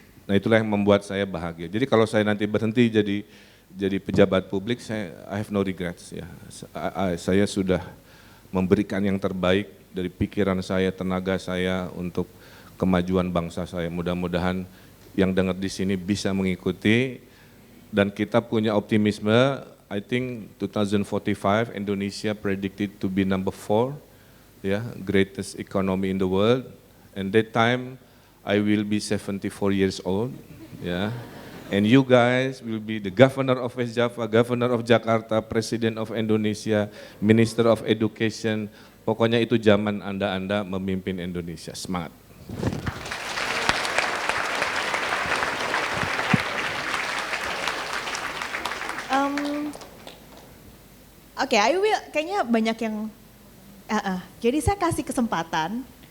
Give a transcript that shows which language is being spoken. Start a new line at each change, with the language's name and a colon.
Indonesian: Nah itulah yang membuat saya bahagia. Jadi kalau saya nanti berhenti jadi pejabat publik,
English: I have no regrets,
Indonesian: ya. Saya sudah memberikan yang terbaik dari pikiran saya, tenaga saya untuk kemajuan bangsa saya. Mudah-mudahan yang dengar di sini bisa mengikuti dan kita punya optimisme.
English: I think 2045 Indonesia predicted to be number 4, ya, greatest economy in the world. And that time I will be 74 years old, ya. And you guys will be the governor of West Java, governor of Jakarta, president of Indonesia, minister of education.
Indonesian: Pokoknya itu zaman Anda memimpin Indonesia. Semangat. Oke,
English: I will.
Indonesian: Kayaknya banyak yang. Jadi saya kasih kesempatan.